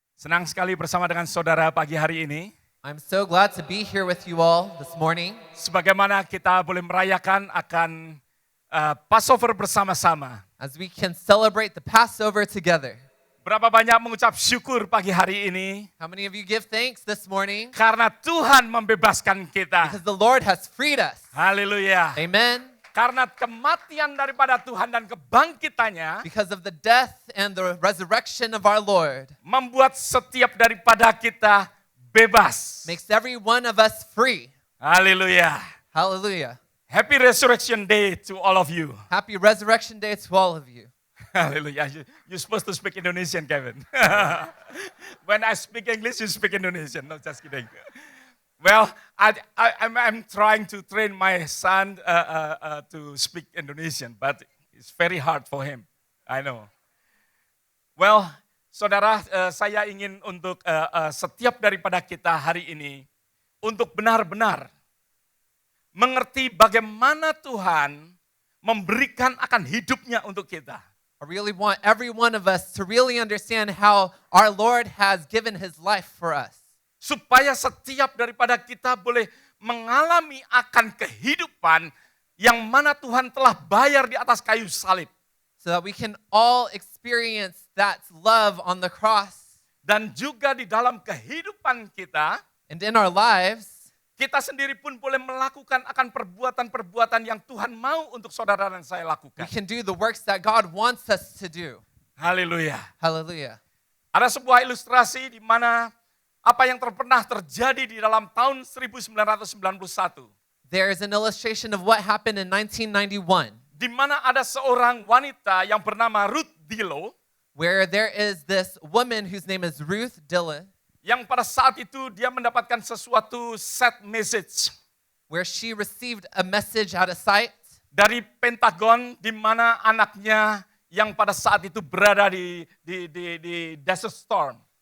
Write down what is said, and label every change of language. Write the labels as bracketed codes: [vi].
[id] Senang sekali bersama dengan saudara pagi hari ini. [en] I'm so glad to be here with you all this morning. [id] Sebagaimana kita boleh merayakan akan Passover bersama-sama. [en] As we can celebrate the Passover together. [id] Berapa banyak mengucap syukur pagi hari ini? [en] How many of you give thanks this morning? [id] Karena Tuhan membebaskan kita. [en] Because the Lord has freed us. [id] Haleluya. Amen. Karena kematian daripada Tuhan dan kebangkitannya [en] Because of the death and the resurrection of our Lord. [id] membuat setiap daripada kita bebas. [en] Makes every one of us free. [id] Haleluya. [en] Hallelujah. Happy Resurrection Day to all of you. Happy Resurrection Day to all of you. Hallelujah. You're supposed to speak Indonesian, Kevin. When I speak English, you speak Indonesian. No, just kidding. Well, I'm trying to train my son to speak Indonesian, but it's very hard for him. I know. Well, [id] saudara, saya ingin untuk setiap daripada kita hari ini untuk benar-benar mengerti bagaimana Tuhan memberikan akan hidupnya untuk kita. [en] I really want every one of us to really understand how our Lord has given His life for us. [id] Supaya setiap daripada kita boleh mengalami akan kehidupan yang mana Tuhan telah bayar di atas kayu salib. [en] So that we can all experience that love on the cross. [id] Dan juga di dalam kehidupan kita, [en] And in our lives, [id] kita sendiri pun boleh melakukan akan perbuatan-perbuatan yang Tuhan mau untuk saudara dan saya [en] we [id] lakukan. [en] can do the works that God wants us to do. [id] Haleluya. [en] Hallelujah. [id] Ada sebuah ilustrasi di mana apa yang pernah terjadi di dalam tahun 1991. [en] There is an illustration of what happened in 1991, [id] Di mana ada seorang wanita yang bernama Ruth Dillow, [en] where there is this woman whose name is Ruth Dillon, [id] yang pada saat itu dia mendapatkan sesuatu [en] sad message where she received a message out of sight [id] dari Pentagon di mana anaknya yang pada saat itu berada di Desert Storm.